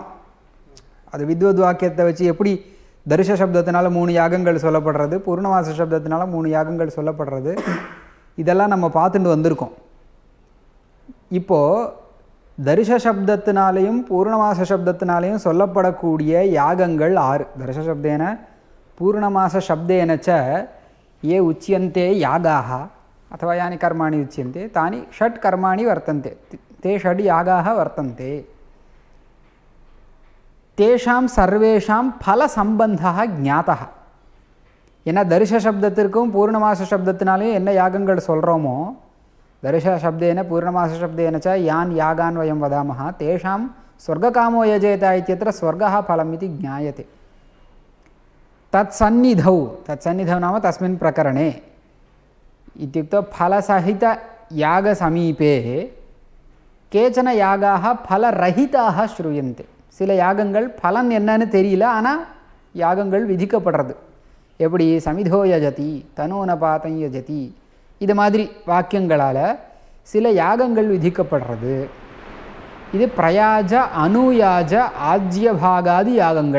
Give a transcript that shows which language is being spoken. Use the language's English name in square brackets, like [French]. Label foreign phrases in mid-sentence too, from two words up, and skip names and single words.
[Tamil] அது வித்வத் வாக்கியத்தை வச்சு எப்படி தர்ஷ சப்தத்தினால 3 யாகங்கள் சொல்லப்படுறது, பூர்ணமாச சப்தத்தினால 3 யாகங்கள் சொல்லப்படுறது, இதெல்லாம் நம்ம பார்த்துட்டு வந்திருக்கோம். இப்போது தர்ஷ சப்தத்தினாலேயும் பூர்ணமாச சப்தத்தினாலேயும் சொல்லப்படக்கூடிய யாகங்கள் 6. [Sanskrit] दर्श शब्देन पूर्णमास शब्देनच ये उच्यन्ते यागाः अथवा यानि कर्माणि उच्यन्ते तानि 6 कर्माणि वर्तन्ते. ते 6 यागाः वर्तन्ते. तेषां सर्वेषां फलसम्बन्धः ज्ञातः. [Tamil] ஏன்னா தர்ஷ சப்தத்திற்கும் பூர்ணமாச சப்தத்தினாலேயும் என்ன யாகங்கள் சொல்கிறோமோ, [Sanskrit] दर्श शब्देन पूर्णमास शब्देन च यान् यागान् वयं वदामः तेषां स्वर्गकामो यजेत इत्यत्र स्वर्गः फलम् इति ज्ञायते. तत्सन्निधौ नाम तस्मिन् प्रकरणे इत्युक्तौ फलसहितयागसमीपे केचन यागाः फलरहिताः श्रूयन्ते. [Tamil] சில யாகங்கள் பலன் என்னன்னு தெரியல, ஆனால் யாகங்கள் விதிக்கப்படுறது. எப்படி [Sanskrit] समिधो यजति तनूनपातं यजति, [Tamil] இது மாதிரி வாக்கியங்களால் சில யாகங்கள் விதிக்கப்படுறது. இது [Sanskrit] प्रयाज अनुयाज आज्यभागादि [Tamil] யாகங்கள்.